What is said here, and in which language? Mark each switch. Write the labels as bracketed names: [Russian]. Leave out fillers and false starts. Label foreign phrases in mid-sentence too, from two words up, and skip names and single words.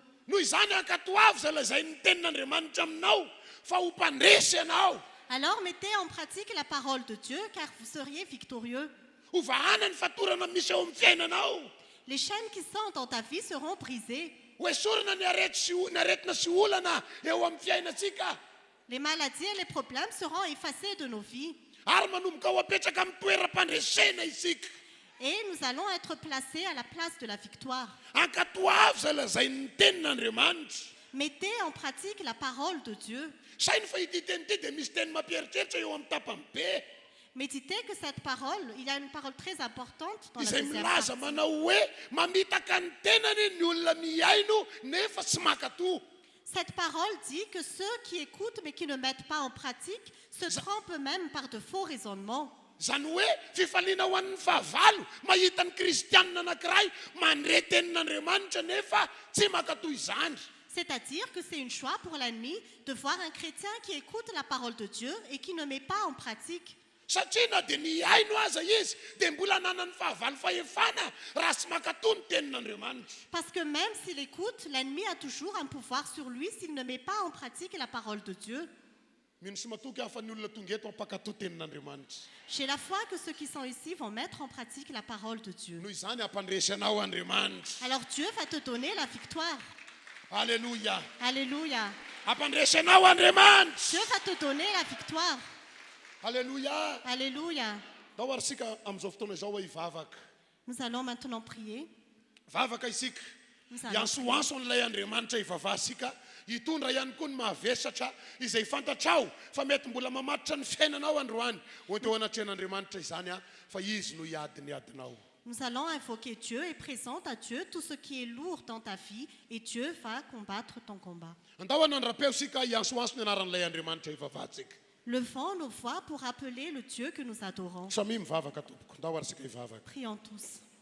[Malagasy] Noho izany ankatoavy izay lazainy tenin'Andriamanitra aminao fa ho mpandresy ianao. [French] Alors mettez en pratique la parole de Dieu car vous seriez victorieux. [Malagasy] Ho vahana ny fatorana misy eo amin'ny fiainanao. [French] Les chaînes qui sont dans ta vie seront brisées. [Malagasy] Ho esorana ny aretina sy olana eo amin'ny fiainantsika. [French] Les maladies et les problèmes seront effacés de nos vies. [Malagasy] Ary manomboka ho apetraka amin'ny toeram-pandresena isika. [French] Et nous allons être placés à la place de la victoire. [Malagasy] Ankatoavy izay lazainy tenin'Andriamanitra. [French] Mettez en pratique la parole de Dieu. [Malagasy] Sainy fa ity teny ity dia misy teny mampieritreritra eo amin'ny tapany be. [French] Méditez que cette parole, il y a une parole très importante dans la [Malagasy] Izay [French] deuxième [Malagasy] milaza [French] partie. [Malagasy] manao hoe mamitaka ny tenany ny olona miaino nefa tsy makatò. [French] Cette parole dit que ceux qui écoutent mais qui ne mettent pas en pratique se trompent eux-mêmes par de faux raisonnements. [Malagasy] Zany hoe fifaliana ho an'ny fahavalo mahita ny kristianina anankiray mandre tenin'Andriamanitra nefa tsy makatò izany. [French] C'est-à-dire que c'est une joie pour l'ennemi de voir un chrétien qui écoute la parole de Dieu et qui ne met pas en pratique. [Malagasy] Satria na dia ny aino aza izy dia mbola nanany fahavalo fahefana raha tsy makatò ny tenin'Andriamanitra. [French] Parce que même s'il écoute, l'ennemi a toujours un pouvoir sur lui s'il ne met pas en pratique la parole de Dieu. [Malagasy] Mino sy matoky afa ny olona tonga eto ampakatò tenin'Andriamanitra. [French] J'ai la foi que ceux qui sont ici vont mettre en pratique la parole de Dieu. [Malagasy] Noho izany ampandresy anao Andriamanitra. [French] Alors Dieu va te donner la victoire. Alléluia. Alléluia. [Malagasy] Ampandresy anao Andriamanitra. [French] Dieu va te donner la victoire. Alléluia. Alléluia. [Malagasy] Dao ary sika amin'izao fotoana izao hoe hivavaka. [French] Nous allons maintenant prier. [Malagasy] Vavaka isika. [French] Nous allons [Malagasy] Iansoanso an'ilay Andriamanitra hivavasika. Hitondra ihany koa ny mahavesatra izay fantatrao fa mety mbola mamatotra ny fiainanao androany. Ho teo anatrehan'Andriamanitra izany fa izy no hiadiny adinao. [French] Nous allons invoquer Dieu et présenter à Dieu tout ce qui est lourd dans ta vie et Dieu va combattre ton combat. [Malagasy] Andao anandrapeo sika iansoanso ny anaran'ilay Andriamanitra hivavatsika. [French] Levons nos voix pour appeler le Dieu que nous adorons. [Malagasy] Samy mivavaka tompoko. Andao ary sika hivavaka. [French] Prions tous.